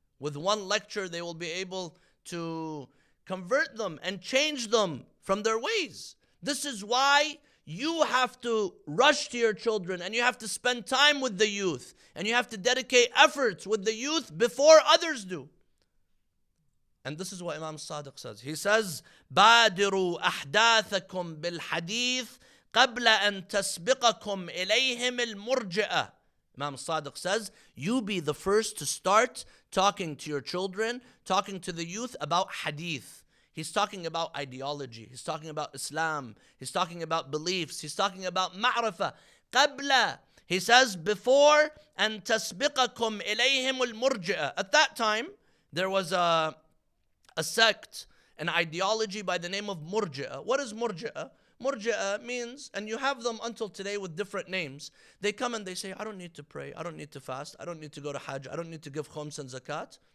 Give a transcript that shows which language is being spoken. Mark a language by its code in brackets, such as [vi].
[en] With one lecture, they will be able to convert them and change them from their ways. This is why you have to rush to your children and you have to spend time with the youth and you have to dedicate efforts with the youth before others do. And this is what Imam Sadiq says. He says, [ar] بادروا أحداثكم بالحديث قبل أن تسبقكم إليهم المرجئة. [en] Imam Sadiq says, you be the first to start talking to your children, talking to the youth about hadith. He's talking about ideology. He's talking about Islam. He's talking about beliefs. He's talking about ma'rifah. [ar] قبل, [en] he says, before [ar] أن تسبقكم إليهم المرجئة. [en] At that time, there was a sect, an ideology by the name of Murji'ah. What is Murji'ah? Murji'ah means, and you have them until today with different names. They come and they say, I don't need to pray, I don't need to fast, I don't need to go to Hajj, I don't need to give khums and zakat.